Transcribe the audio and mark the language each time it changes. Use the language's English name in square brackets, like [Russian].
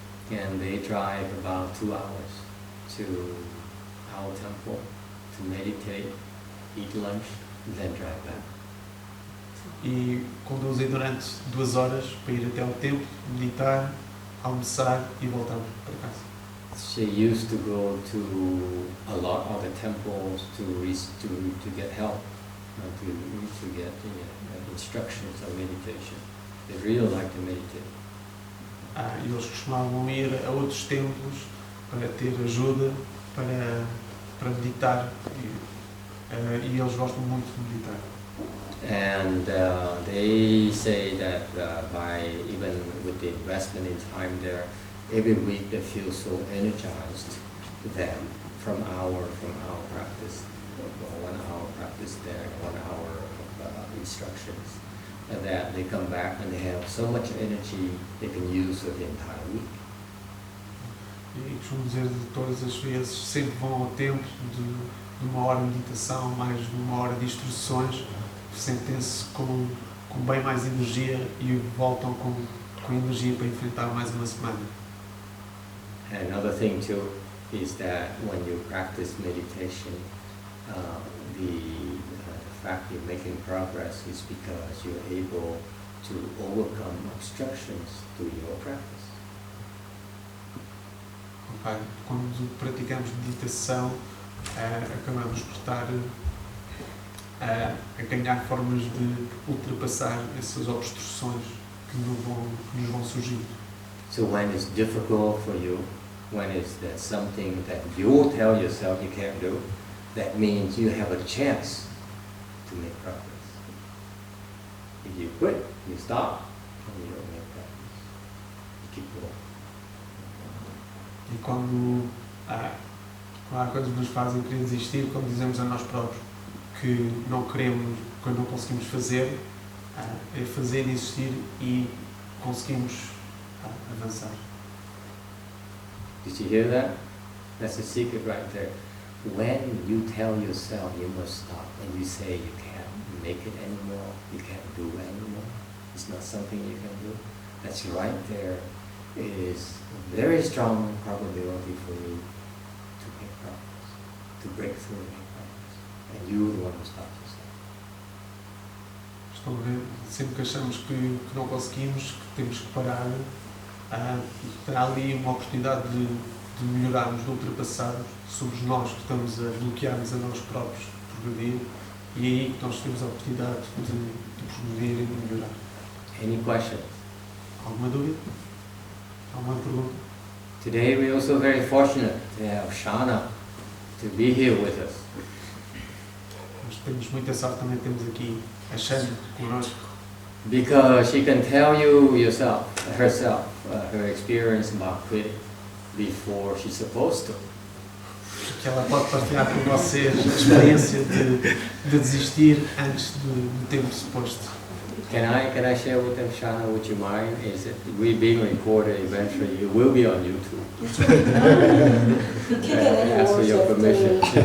[English] And they drive about 2 hours to our temple to meditate, eat lunch, and then drive back. [Portuguese] E conduzem durante 2 horas para ir até ao templo, meditar, almoçar e voltar para casa. [English] She used to go to a lot of the temples to get help, to get instructions on meditation. They really like to meditate. [Portuguese] E eles costumavam ir a outros templos para ter ajuda, para meditar, e eles gostam muito de meditar. [English] And they say that even with the investment in time there, every week they feel so energized then from our practice, 1 hour practice there, 1 hour of instructions, and that they come back and they have so much energy they can use for the entire week. [Portuguese] E costumo dizer de todas as vezes, sempre vão ao templo de 1 hora de meditação, mais de 1 hora de instruções, sentem-se com bem mais energia e voltam com energia para enfrentar mais uma semana. [English] And another thing too is that when you practice meditation, the fact you're making progress is because you're able to overcome obstructions to your practice. [Portuguese] Quando praticamos meditação, acabamos por estar a ganhar formas de ultrapassar essas obstruções que nos vão surgindo. [English] So when it's difficult for you, when it's that something that you tell yourself you can't do, that means you have a chance to make progress. If you quit, you stop, and you don't make progress. You keep going. [Portuguese] E quando há coisas que nos fazem querer desistir, quando dizemos a nós próprios que não queremos, que não conseguimos fazer, é fazer existir e conseguimos avançar. [English] Did you hear that? That's the secret right there. when you tell yourself you must stop and you say you can't make it anymore, you can't do anymore, it's not something you can do, that's right there is a very strong probability for you to make progress, to break through and make progress. And you're the one who stops yourself. [Portuguese] Estão a ver? Sempre que achamos que não conseguimos, que temos que parar, há ali uma oportunidade de melhorarmos, de ultrapassarmos. Somos nós que estamos a bloquear-nos a nós próprios, progredir, e é aí que nós temos a oportunidade de progredir e de melhorar. [English] Any questions? [Portuguese] Alguma dúvida? Alguma pergunta? [English] Today we're also very fortunate to have Shana to be here with us. [Portuguese] Nós temos muita sorte, também temos aqui a Shana connosco. [English] Because she can tell you herself, her experience about quitting before she's supposed to. [Portuguese] Que ela pode partilhar com vocês a experiência de desistir antes do tempo suposto. [English] Can I share with them, Shana, would you mind? Is it we being recorded eventually? It will be on YouTube. Ask for your permission.